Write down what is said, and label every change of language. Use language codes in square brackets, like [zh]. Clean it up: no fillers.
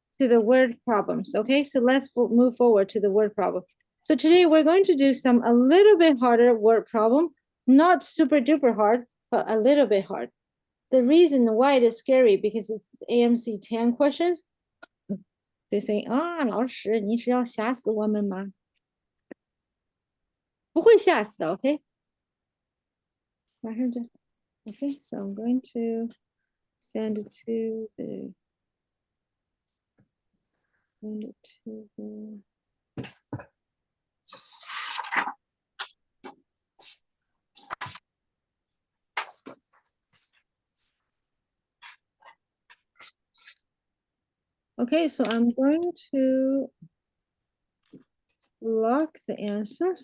[en] to the word problems. Okay, so let's move forward to the word problem. So today we're going to do some a little bit harder word problem, not super duper hard, but a little bit hard. The reason why it is scary because it's AMC 10 questions. [zh] They say, 啊，老师，你是要吓死我们吗？不会吓死的 ，OK？马上就 [en] Okay, so I'm going to send it to the send it to the Okay, so I'm going to lock the answer.